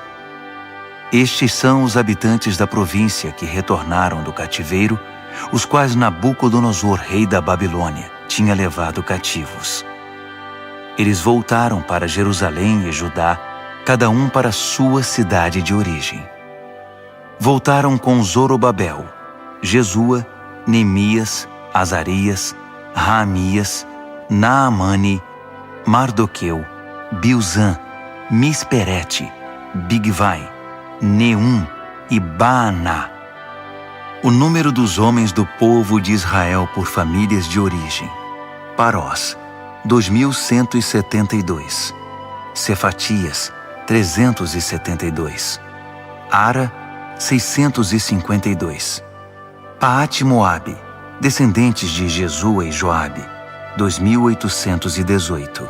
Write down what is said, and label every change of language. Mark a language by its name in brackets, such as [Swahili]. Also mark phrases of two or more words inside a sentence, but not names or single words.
[Portuguese] Estes são os habitantes da província que retornaram do cativeiro, os quais Nabucodonosor, rei da Babilônia, tinha levado cativos. Eles voltaram para Jerusalém e Judá, cada um para sua cidade de origem. Voltaram com Zorobabel, Jesua, Neemias, Azarias, Raamias, Naamani, Mardoqueu, Bilzã, Misperete, Bigvai, Neum e Baaná. O número dos homens do povo de Israel por famílias de origem: Parós, 2.172. Cefatias, 372. Ara, 652. Paate-Moabe, descendentes de Jesua e Joabe, 2.818.